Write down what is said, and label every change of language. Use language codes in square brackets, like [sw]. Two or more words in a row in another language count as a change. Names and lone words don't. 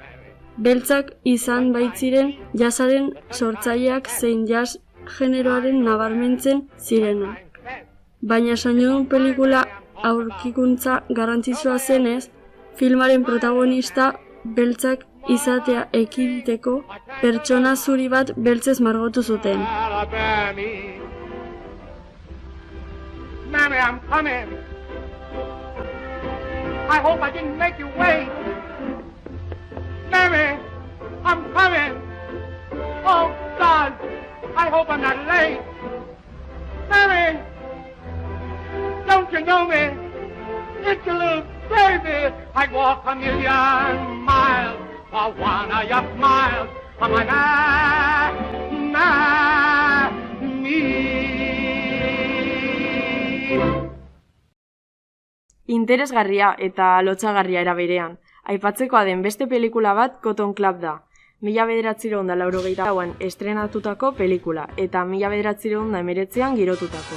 [eu] Beltzak izan baitziren jazzaren sortzaileak zein jazz generoaren nabarmentzen zirenak. Baina soinudun pelikula aurkikuntza garrantzitsua zenez, filmaren protagonista beltzak izatea ekiditeko pertsona zuri bat beltzez margotu zuten. [en] Alabama. Mammy, I'm coming. I hope I didn't make you wait. Mammy, I'm coming. Oh, God, I hope I'm not late. Mammy, don't you know me? It's a little baby. I'd walk a million miles for one of your smiles. I'm like, me. [eu] Interesgarria eta lotsagarria era berean. Aipatzekoa den beste pelikula bat Cotton Club da. 1984an estrenatutako pelikula eta 1919an girotutakoa.